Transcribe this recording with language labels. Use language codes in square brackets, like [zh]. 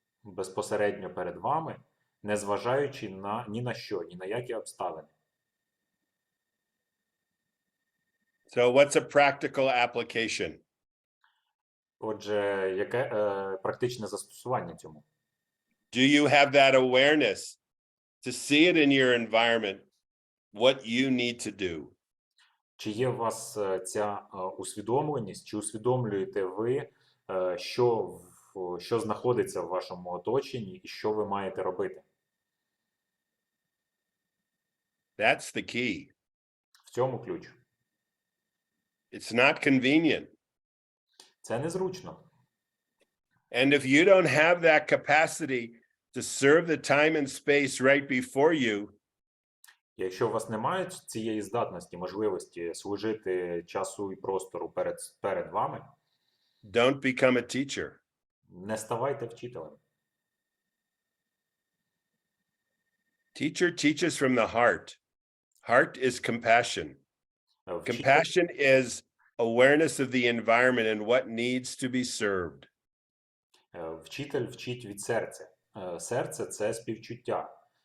[uk] безпосередньо перед вами, незважаючи ні на що, ні на які обставини. [en] So what's a practical application? [uk] Отже, яке практичне застосування цьому? [en] Do you have that awareness to see it in your environment, what you need to do? [uk] Чи є у вас ця усвідомленість, чи усвідомлюєте ви, що знаходиться в вашому оточенні і що ви маєте робити? [en] That's the key. [uk] В цьому ключ. [en] It's not convenient. [uk] Це незручно. [en] And if you don't have that capacity to serve the time and space right before you, [uk] Якщо у вас немає цієї здатності, можливості служити часу і простору перед вами, [en] don't become a teacher. [uk] не ставайте вчителем. [en] Teacher teaches from the heart. Heart is compassion. Compassion is awareness of the environment and what needs to be served. [uk] Вчитель вчить від серця. Серце – це співчуття.